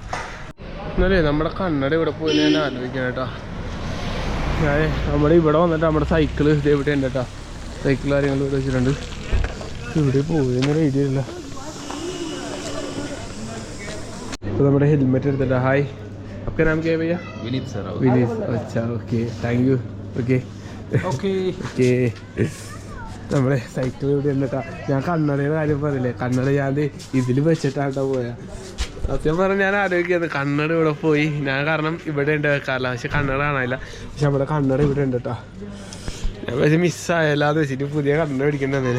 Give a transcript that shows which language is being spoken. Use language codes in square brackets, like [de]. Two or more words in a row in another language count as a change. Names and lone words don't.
[ml] എന്നാലേ നമ്മുടെ കണ്ണട ഇവിടെ പോയി ഞാൻ ആലോചിക്കണം കേട്ടോ. ഞാൻ നമ്മുടെ ഇവിടെ വന്നിട്ട് നമ്മുടെ സൈക്കിള് ഇത് എവിടെ ഉണ്ട് കേട്ടോ. സൈക്കിൾ കാര്യങ്ങൾ ഇവിടെ വെച്ചിട്ടുണ്ട്, ഇവിടെ പോയെന്നൊരു ഐഡിയ ഇല്ല. तो നമ്മുടെ ഹെൽമെറ്റ് എടുത്തിട്ടാ. ഹായ്, [hi] आपका नाम क्या है भैया? विनीत सर. विनीत, अच्छा, [en] okay, thank you. okay okay okay. [ml] നമ്മുടെ സൈക്കിൾ ഇവിടെ ഉണ്ടട്ടാ. ഞാൻ കണ്ണടയുടെ കാര്യം പറഞ്ഞില്ലേ, കണ്ണട ഞാൻ ഇതിൽ വെച്ചിട്ടാട്ടോ പോയാ. സത്യം പറഞ്ഞാൽ ഞാൻ ആലോചിക്കുന്നത് കണ്ണട ഇവിടെ പോയി. ഞാൻ കാരണം ഇവിടെ ഉണ്ട് വെക്കാറില്ല, പക്ഷെ കണ്ണട കാണാനില്ല. പക്ഷെ നമ്മുടെ കണ്ണട ഇവിടെ ഉണ്ട് കേട്ടോ. ഞാൻ പക്ഷേ മിസ്സായല്ലാതെ വെച്ചിട്ട് പുതിയ കണ്ണട മേടിക്കേണ്ടതന്നെ.